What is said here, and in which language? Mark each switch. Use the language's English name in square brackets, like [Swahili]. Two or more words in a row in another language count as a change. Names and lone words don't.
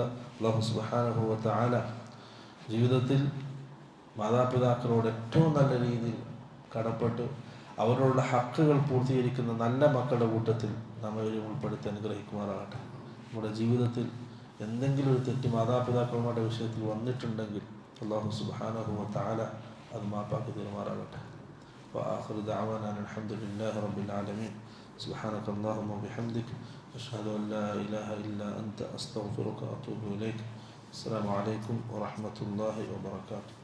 [Arabic] الله سبحانه وتعالى [Malayalam] ജീവിതത്തിൽ മാതാപിതാക്കളോട് ഏറ്റവും നല്ല രീതിയിൽ കടപ്പെട്ട് അവരോടുള്ള ഹക്കുകൾ പൂർത്തീകരിക്കുന്ന നല്ല മക്കളുടെ കൂട്ടത്തിൽ നമ്മയും ഉൾപ്പെടുത്തി അനുഗ്രഹിക്കുമാറാകട്ടെ. നമ്മുടെ ജീവിതത്തിൽ എന്തെങ്കിലും ഒരു തെറ്റ് മാതാപിതാക്കളുടെ വിഷയത്തിൽ വന്നിട്ടുണ്ടെങ്കിൽ [Arabic] الله سبحانه وتعالى [Malayalam] അത് മാപ്പാക്കി തരുമാറാകട്ടെ. [Arabic] وآخر دعوانا الحمد لله رب العالمين. سبحانك اللهم وبحمدك أشهد أن لا إله إلا أنت أستغفرك وأتوب إليك. السلام عليكم ورحمة الله وبركاته.